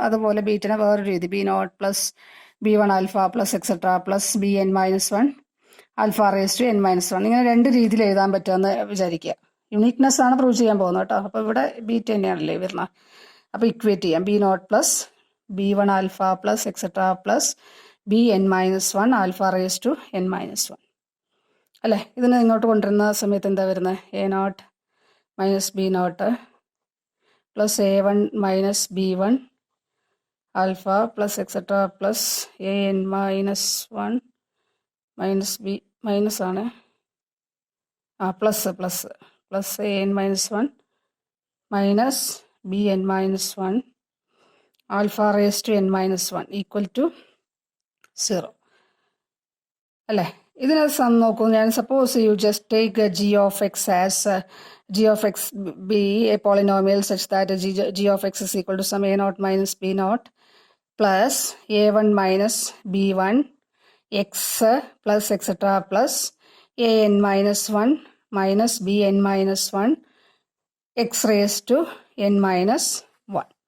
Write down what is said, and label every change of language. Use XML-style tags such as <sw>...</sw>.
<ml>അതുപോലെ ബീറ്റിനെ വേറൊരു രീതി</ml> <en>B0 plus B1 alpha plus etc plus BN minus 1 alpha raised to N minus 1.</en> <ml>ഇങ്ങനെ രണ്ട് രീതിയിൽ എഴുതാൻ പറ്റുമെന്ന് വിചാരിക്കുക. യുണീക്നെസ് ആണ് പ്രൂവ് ചെയ്യാൻ പോകുന്നത് കേട്ടോ. അപ്പോൾ ഇവിടെ ബീറ്റ് തന്നെയാണല്ലേ വരുന്നത്. അപ്പോൾ ഇക്വേറ്റ് ചെയ്യാം.</ml> <en>B0 plus B1 alpha plus etc plus BN minus 1 alpha raised to N minus 1.</en> <ml>അല്ലേ, ഇതിനെ ഇങ്ങോട്ട് കൊണ്ടുവരുന്ന സമയത്ത് എന്താ വരുന്നത്?</ml> <en>A0 minus B0 plus A1 minus B1 alpha plus etcetera plus AN minus 1 minus B minus ആണ് plus plus plus AN minus 1 minus BN minus 1 alpha raise to N minus 1 equal to 0 അല്ലേ.</en> <ml>ഇതിനെ നോക്കൂ, ഞാൻ</ml> <en>Suppose you just take g of x as g of x be a polynomial such that g of x is equal to some a0 minus b0 plus a1 minus b1 x plus etc plus an minus 1 minus bn minus 1 x raised to n minus 1.</en>